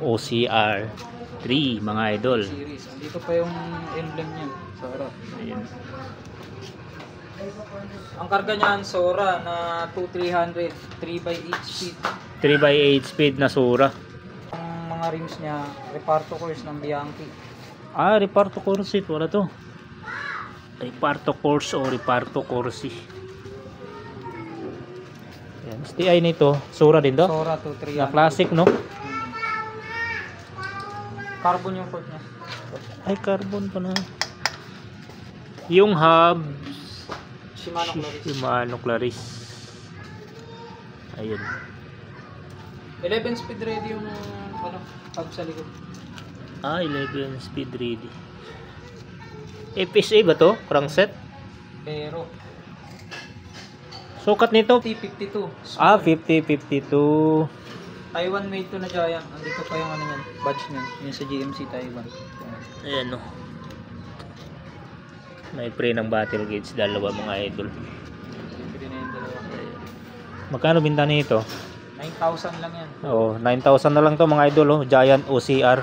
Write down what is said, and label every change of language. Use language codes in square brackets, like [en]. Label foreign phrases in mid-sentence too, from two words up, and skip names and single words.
[tl] OCR 3 mga idol. Series. Dito pa yung emblem niya sa harap. Ayan. Ang karga niyan Sora na 2300 3x8 speed. 3x8 speed na Sura. Ang mga rims niya Reparto course ng Bianchi. Reparto Corsi, wala to. Reparto Corse o Reparto Corsi. Yan, STI nito, Sura din to. Sora 2300. Na classic, no? Carbon yung port niya. Ay, carbon pa na. Yung hub, Shimano Claris. Shimano Claris. Ayun. 11 [en] speed ready [tl] yung ano, hub sa likod. 11 [en] speed ready. [tl] FSA ba to? Crankset? Pero Sukat nito? 50-52. 50-52. Taiwan made to na Giant. Andito pa yung ano yan, badge niyan. Yung sa GMC Taiwan. Ayan, no. May pre ng battle gauge, dalawa mga idol. Pwede na yung dalawa. Magkano binta nito? 9,000 lang yan. Oo, 9,000 na lang to mga idol, oh. Giant OCR.